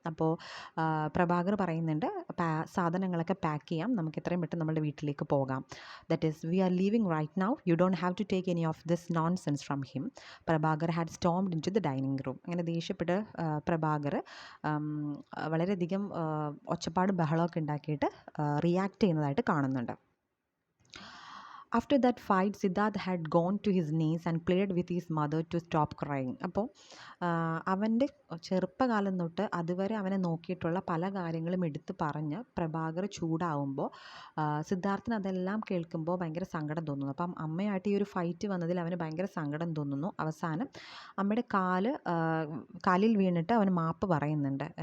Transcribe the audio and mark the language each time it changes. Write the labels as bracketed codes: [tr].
[ml] അപ്പോൾ പ്രഭാകർ പറയുന്നുണ്ട്, സാധനങ്ങളൊക്കെ പാക്ക് ചെയ്യാം, നമുക്ക് എത്രയും പെട്ടെന്ന് നമ്മുടെ വീട്ടിലേക്ക് പോകാം. [en] That is we are leaving right now, you don't have to take any of this nonsense from him. [ml] Prabhakar [en] Had stormed in to the dining room. [ml] അങ്ങനെ ദേഷ്യപ്പെട്ട് പ്രഭാകർ വളരെയധികം ഒച്ചപ്പാട് ബഹളമൊക്കെ ഉണ്ടാക്കിയിട്ട് റിയാക്ട് ചെയ്യുന്നതായിട്ട് കാണുന്നുണ്ട്. [en] After that fight, Siddharth had gone to his knees and played with his mother to stop crying. [ml] അപ്പോൾ അവൻ്റെ ചെറുപ്പകാലം തൊട്ട് അതുവരെ അവനെ നോക്കിയിട്ടുള്ള പല കാര്യങ്ങളും എടുത്ത് പറഞ്ഞ് പ്രഭാകർ ചൂടാവുമ്പോൾ സിദ്ധാർത്ഥിന് അതെല്ലാം കേൾക്കുമ്പോൾ ഭയങ്കര സങ്കടം തോന്നുന്നു. അപ്പം അമ്മയായിട്ട് ഈ ഒരു ഫൈറ്റ് വന്നതിൽ അവന് ഭയങ്കര സങ്കടം തോന്നുന്നു. അവസാനം അമ്മയുടെ കാലിൽ വീണിട്ട് അവൻ മാപ്പ് പറയുന്നുണ്ട്.